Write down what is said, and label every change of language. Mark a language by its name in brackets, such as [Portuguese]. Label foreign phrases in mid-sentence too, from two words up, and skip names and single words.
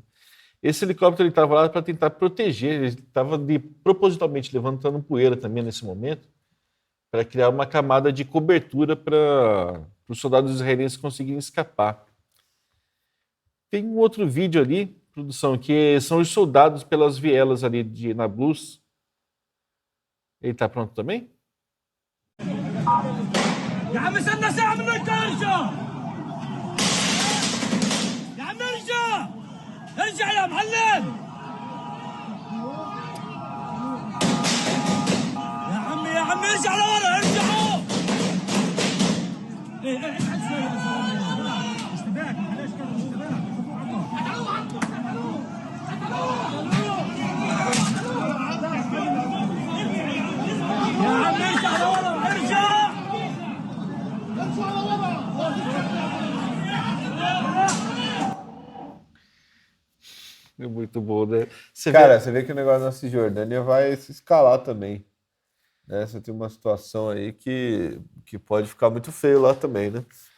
[Portuguese] Esse helicóptero estava lá para tentar proteger, ele estava propositalmente levantando poeira também nesse momento, para criar uma camada de cobertura para os soldados israelenses conseguirem escapar. Tem um outro vídeo ali, produção, que são os soldados pelas vielas ali de Nablus. Ele está pronto também? [Arabic] يا عم استنى ساعة منك ارجع يا عم ارجع يا معلم يا عم ارجع لورا ارجعوا ابعد شوي يا زلمه اشتباك معلش كده يا عم ارجع لورا ارجع [Portuguese] É muito bom, né? Você vê que o negócio da Cisjordânia vai se escalar também, né? Você tem uma situação aí que pode ficar muito feio lá também, né?